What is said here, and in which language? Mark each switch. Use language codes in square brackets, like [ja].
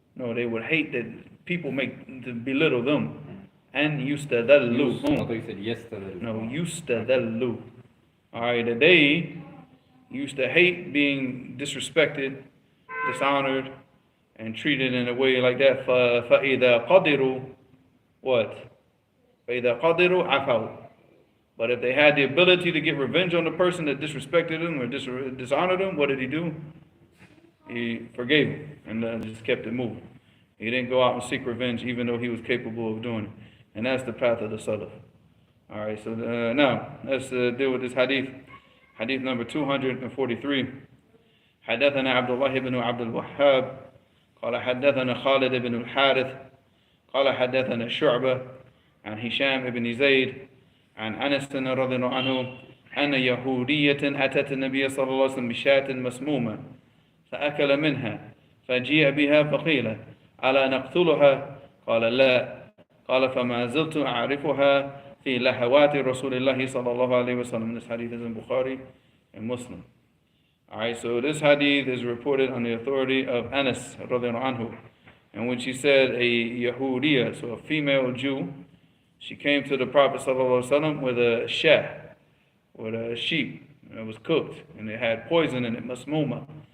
[en] No, they would hate that people to belittle them. And yustadallu. I thought you said yestadallu. No, yustadallu. Alright, that they used to hate being disrespected, dishonored, and treated in a way like that. [ar] فَإِذَا قَدِرُوا [en] what? [ar] فَإِذَا قَدِرُوا عَفَوْا. [en] But if they had the ability to get revenge on the person that disrespected them or dishonored them, what did he do? He forgave him and just kept it moving. He didn't go out and seek revenge even though he was capable of doing it. And that's the path of the Salaf. Alright, so now let's deal with this hadith. Hadith number 243. [ar] حدثنا عبد الله بن عبد الوهاب قال حدثنا خالد بن الحارث قال حدثنا شعبة عن هشام بن زيد عن أنس رضي الله عنه أن يهودية أتت النبي صلى الله عليه وسلم بشاة مسمومة فأكل منها فجيء بها فقيل ألا نقتلها قال لا قال فما زلت أعرفها في لهوات رسول الله صلى الله عليه وسلم. [en] This hadith is in Bukhari and Muslim. Alright, so this hadith is reported on the authority of Anas radiallahu anhu. And when she said a Yahudiya, so a female Jew, she came to the Prophet sallallahu alaihi wasallam with a shah, with a sheep, and it was cooked, and it had poison in it, masmuma.